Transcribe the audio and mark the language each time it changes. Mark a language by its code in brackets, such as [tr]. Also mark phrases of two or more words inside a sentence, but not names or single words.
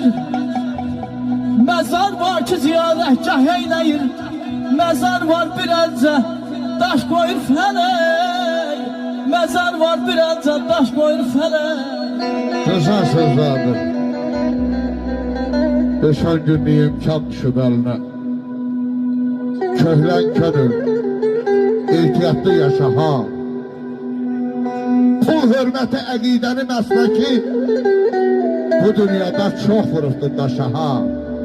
[az] Mezar var ki ziyarətgah eyləyir, mezar var bir əlcə daş koyur felek, mezar var bir əlcə daş koyur felek. [tr] Güzel sözlerdir. [az] 5-10 günlük imkan düşüb əlinə. Köhlən könül, ehtiyatlı yaşa ha. Pul hörməti əqidəni məsləki bu dünyada çox vurubdur daşa ha.